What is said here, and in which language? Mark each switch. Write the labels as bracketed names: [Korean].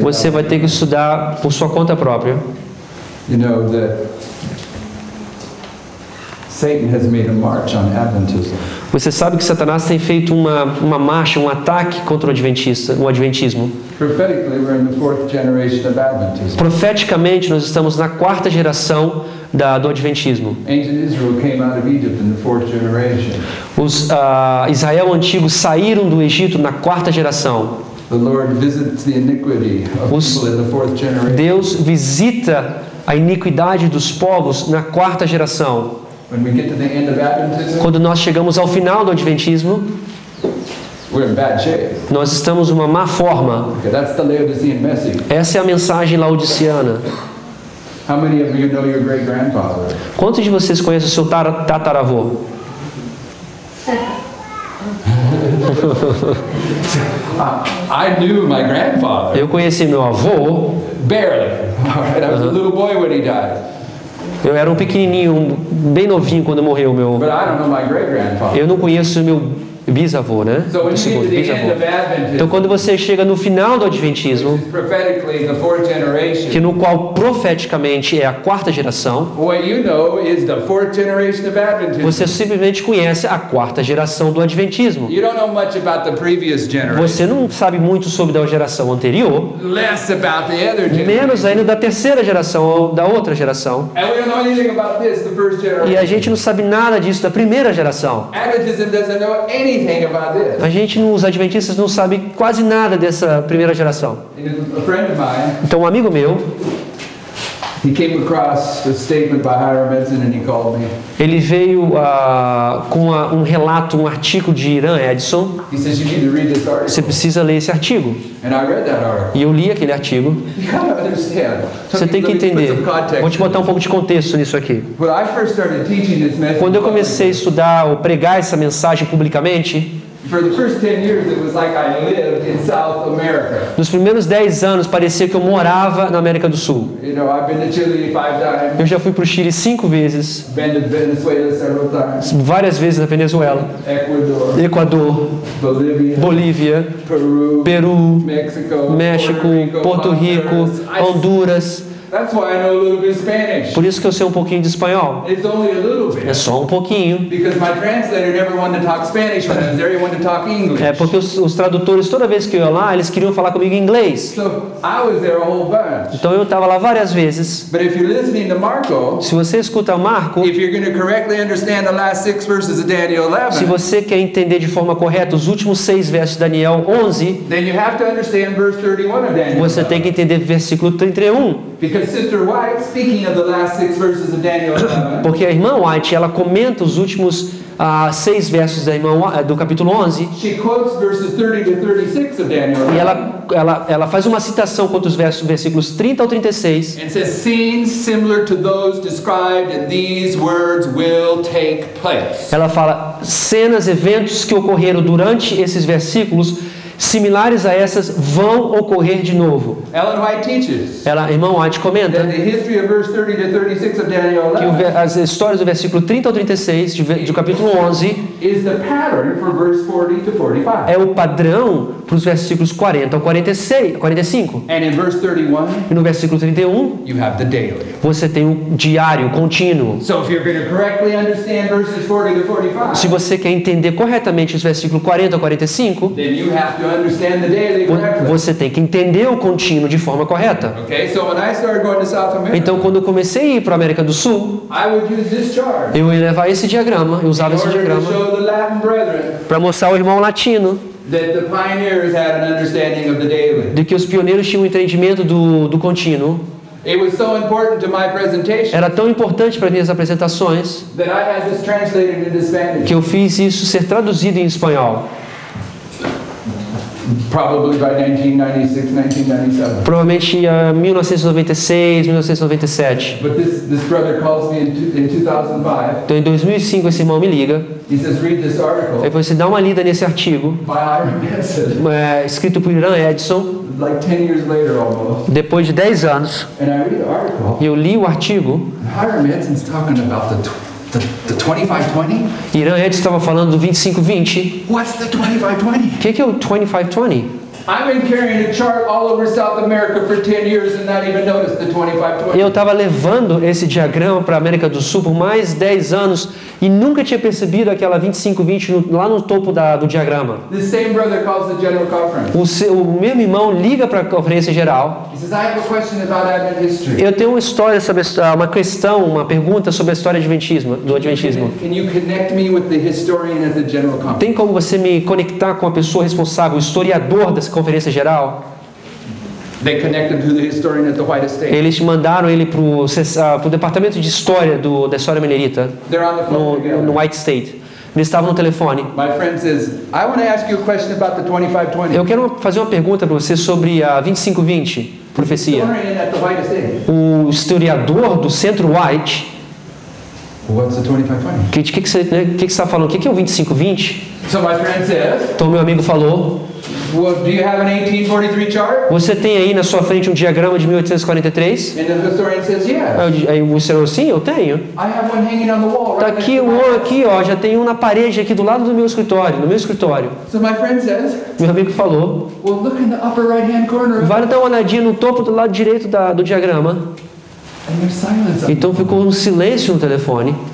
[Portuguese] Você vai ter que estudar por sua conta própria. [English] You know that Satan has made a march on Adventism. [Portuguese] Você sabe que Satanás tem feito uma marcha, um ataque contra o adventismo. [English] Prophetically, we're in the 4th generation of Adventism. [Portuguese] Profeticamente, nós estamos na 4ª geração do adventismo. [English] Ancient Israel came out of Egypt in the 4th generation. [Portuguese] Israel antigo saíram do Egito na 4ª geração. [English] The Lord visits the iniquity of people in the 4th generation. [Portuguese] Deus visita a iniquidade dos povos na 4ª geração. [English] When we get to the end of Adventism, [Portuguese] Quando nós chegamos ao final do adventismo, [English] we're in bad shape. [Portuguese] nós estamos numa má forma. [English] Okay, that's the Laodicean message. [Portuguese] Essa é a mensagem laodiceana. [English] How many of you know your great-grandfather? [Portuguese] Quantos de vocês conhecem o seu tataravô? [English] I knew my grandfather. [Portuguese] Eu conheci meu avô, [English] Barely. I was a little boy when he died. [Portuguese] eu era um pequenininho, bem novinho quando morreu meu. [English] But I don't know my great-grandfather. [Portuguese] Eu não conheço meu bisavô, né? [English] So when you get [Portuguese] Segundo [English] to the end [Portuguese] bisavô. [English] of Adventism, [Portuguese] Então quando você chega no final do adventismo, [English] prophetically the 4th generation, [Portuguese] que no qual profeticamente é a 4ª geração, [English] what you know is the 4th generation of Adventism. [Portuguese] você simplesmente conhece a 4ª geração do adventismo. [English] You don't know much about the previous generation. [Portuguese] Você não sabe muito sobre a geração anterior, [English] Less about the other generation. [Portuguese] menos ainda da 3ª geração ou da outra geração. [English] And we don't know anything about this, the first [Portuguese] E [English] generation. [Portuguese] a gente não sabe nada disso da 1ª geração. [English] Adventism doesn't know anything about this. [Portuguese] A gente, os adventistas, não sabem quase nada dessa 1ª geração. [English] A friend of mine, [Portuguese] Então um amigo meu, [English] he came across a statement by Hiram Edson and he called me. [Portuguese] ele veio com um relato, um artigo de Hiram Edson. [English] He says, you need to read this [Portuguese] Você [English] article. [Portuguese] precisa ler esse artigo. [English] And I read that article. [Portuguese] E eu li aquele artigo. [English] You gotta understand. [Portuguese] Você tem que [English] Let me put [Portuguese] entender. [English] some context [Portuguese] Vou te botar um pouco de contexto nisso aqui. [English] When I first started teaching this message, [Portuguese] Quando eu comecei a estudar ou pregar essa mensagem publicamente, [English] for the first 10 years it was like I lived in South America. [Portuguese] nos primeiros 10 anos parecia que eu morava na América do Sul. [English] You know, I've been to Chile 5 times, [Portuguese] Eu já fui para o Chile 5 vezes, [English] been to Venezuela several times, [Portuguese] várias vezes na Venezuela, [English] Ecuador, [Portuguese] Equador, [English] Bolivia, [Portuguese] Bolívia, [English] Peru, [Portuguese] Peru, [English] Mexico, [Portuguese] México, Porto Rico, Honduras. [English] That's why I know a little bit of Spanish. [Portuguese] Por isso que eu sei um pouquinho de espanhol. [English] It's only a little [Portuguese] É [English] bit. [Portuguese] só um pouquinho. [English] Because my translator never wanted to talk Spanish when I was there, he wanted to talk English. [Portuguese] É porque os tradutores, toda vez que eu ia lá, eles queriam falar comigo em inglês. [English] So I was there a whole bunch. [Portuguese] Então eu estava lá várias vezes. [English] But if you're listening to Marco, [Portuguese] Se você escuta o Marco, [English] if you're going to correctly understand the last 6 verses of Daniel [Portuguese] se você quer entender de forma correta os últimos 6 versos de Daniel 11, [English] then you have to understand verse 31 of Daniel [Portuguese] você [English] 11. [Portuguese] tem que entender versículo 31. [English] Because Sister White, speaking of the last 6 verses of Daniel 11, [Portuguese] Porque a irmã White, ela comenta os últimos 6 versos do capítulo 11, [English] she quotes verses 30 to 36 of Daniel [Portuguese] e [English] 11. [Portuguese] ela faz uma citação contra os versículos 30 ao 36, [English] And says, scenes similar to those described in these words will take place. [Portuguese] ela fala cenas, eventos que ocorreram durante esses versículos, similares a essas, vão ocorrer de novo. [English] Ellen White teaches [Portuguese] A irmã White comenta [English] that the history of verse 30 to 36 of Daniel [Portuguese] que [English] 11 [Portuguese] as histórias do versículo 30 ao 36 do capítulo 11 [English] is the pattern for verse 40 to 45. [Portuguese] é o padrão para os versículos 40 ao 45. [English] And in verse 31, [Portuguese] E no versículo 31, [English] you have the daily. [Portuguese] você tem o diário contínuo. [English] So if you're going to correctly understand verses 40 to 45, [Portuguese] Se você quer entender corretamente os versículos 40 ao 45, [English] then you have to understand the daily correctly. [Portuguese] você tem que entender o contínuo de forma correta. [English] Okay, so when I started going to South America, [Portuguese] Então, quando eu comecei a ir para a América do Sul, [English] I would use this chart [Portuguese] eu ia levar esse diagrama, eu usava [English] in [Portuguese] esse [English] order to [Portuguese] diagrama [English] show the Latin brethren [Portuguese] para mostrar ao irmão latino [English] that the pioneers had an understanding of the daily. [Portuguese] de que os pioneiros tinham um entendimento do contínuo. [English] It was so important to my presentation [Portuguese] Era tão importante para minhas apresentações [English] that I had this translated into Spanish. [Portuguese] que eu fiz isso ser traduzido em espanhol. [English] Probably by 1996, 1997. [Portuguese] Provavelmente em 1996, 1997. [English] But this brother calls me in 2005. [Portuguese] Então, em 2005, esse irmão me liga. [English] He says, read this article [Portuguese] Aí você dá uma lida nesse artigo, [English] by Hiram Benson, [Portuguese] escrito por Irã Edson, [English] like 10 years later almost. [Portuguese] depois de 10 anos. [English] And I read the article. [Portuguese] E eu li o artigo. [English] Hiram Benson's talking about the 25-20. [Portuguese] Irã Edson estava falando do 25-20. [English] What's the 25-20? [Portuguese] O que é o 25-20? [English] I've been carrying a chart all over South America for 10 years and not even noticed the 25-20. [Portuguese] Eu estava levando esse diagrama para a América do Sul por mais 10 anos e nunca tinha percebido aquela 25-20 lá no topo do diagrama. [English] This same brother calls the general conference. [Portuguese] O mesmo irmão liga para a conferência geral. [English] He says, I have a question about Advent history. [Portuguese] Eu tenho uma pergunta sobre a história do Adventismo. [English] Can you connect me with the historian at the general conference? [Portuguese] Tem como você me conectar com a pessoa responsável, o historiador dessa conferência geral? [English] They connected to the historian at the White Estate. [Portuguese] Eles mandaram ele para o departamento de história da história minerita [English] They're on the phone together. [Portuguese] no White State. Eles estavam no telefone. [English] My friend says, I want to ask you a question about the 25-20. [Portuguese] Eu quero fazer uma pergunta para você sobre a 25-20 profecia. [English] Historian at the White Estate. [Portuguese] O historiador do Centro White, [English] What's the 25-20? [Portuguese] o que você está falando? O que é o 25-20? [English] So my friend says, [Portuguese] Então meu amigo falou: [English] well, do you have an 1843 chart? [Portuguese] você tem aí na sua frente um diagrama de 1843? [English] And the historian says, yeah. [Portuguese] Aí o senhor, sim, eu tenho. [English] I have one hanging on the wall [Portuguese] Tá [English] right next [Portuguese] aqui [English] to my [Portuguese] um aqui, ó, já tem um na parede aqui do lado do meu escritório, no meu escritório. [English] So my friend says, [Portuguese] Meu amigo falou: [English] well, look in the upper right-hand corner. [Portuguese] vai dar uma olhadinha no topo do lado direito do diagrama. [English] And there's silence. [Portuguese] Então ficou um silêncio no telefone.